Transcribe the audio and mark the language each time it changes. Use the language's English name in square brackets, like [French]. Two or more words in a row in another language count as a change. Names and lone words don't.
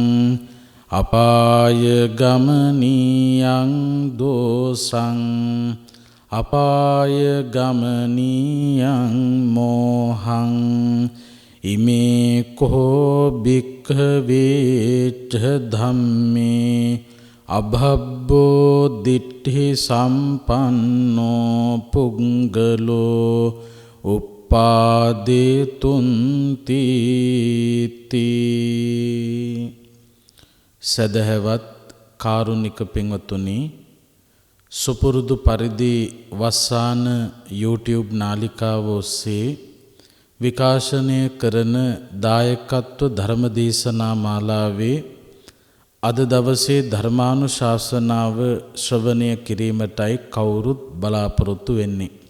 [Pali] අපාය ගමනියං දෝසං අපාය ගමනියං මෝහං ඉමේ කෝ භික්ඛවේ ච ධම්මේ අභබ්බෝ දිට්ඨි සම්පන්නෝ පුංගලෝ [Sinhala] උපාදේතුන්ති සදහවත් කාරුණික පින්වතුනි, සුපුරුදු පරිදි වස්සාන YouTube නාලිකාව ඔස්සේ විකාශනය කරන දායකත්ව ධර්මදේශනා මාලාවේ අද දවසේ ධර්මානුශාසනාව ශ්‍රවණය කිරීමටයි කවුරුත් බලාපොරොත්තු වෙන්නේ.